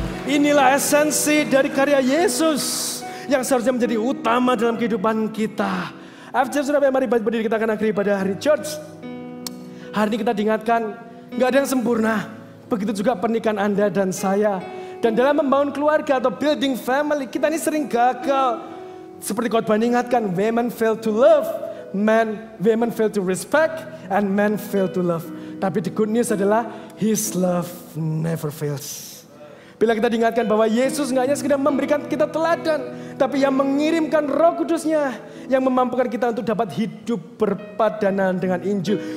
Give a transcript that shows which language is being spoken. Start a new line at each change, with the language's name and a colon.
Indonesian: Inilah esensi dari karya Yesus yang seharusnya menjadi utama dalam kehidupan kita. FJF Surabaya, mari berdiri, kita akan akhiri pada hari church. Hari ini kita diingatkan, gak ada yang sempurna. Begitu juga pernikahan Anda dan saya. Dan dalam membangun keluarga atau building family, kita ini sering gagal. Seperti khotbah ingatkan,
English: women fail to love, women fail to respect, and men fail to love.
Indonesian: Tapi
English: the good news
Indonesian: adalah
English: His love never fails.
Indonesian: Bila kita diingatkan bahwa Yesus nggak hanya sekedar memberikan kita teladan, tapi yang mengirimkan Roh Kudusnya yang memampukan kita untuk dapat hidup berpadanan dengan Injil.